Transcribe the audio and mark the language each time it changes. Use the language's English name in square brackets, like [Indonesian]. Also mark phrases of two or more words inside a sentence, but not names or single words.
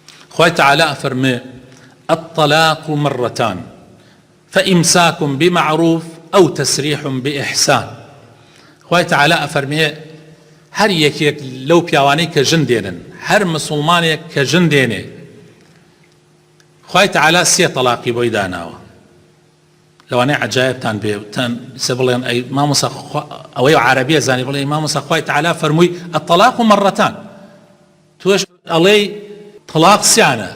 [Arabic] خوای تعالى فرمي الطلاق مرتان فإمساك بمعروف أو تسريح بإحسان. [Central Kurdish] خوای تعالى فرمي هر یەکێک لەو پیاوانەی کە ژن دێنن، هەر مسلمانێک کە ژن دێنێ، خوای تعالى سێ تەلاقی بۆی داناوە. لەوانەیە عەجایبتان بێ تان سێ بڵێن ئەی مامۆستا ئەوەی عەرەبیە زانی بڵێ مامۆستا خوای تعالى فەرمووی [Arabic] الطلاق مرتان، [Central Kurdish] توش ئەڵێی طلاق سیانە.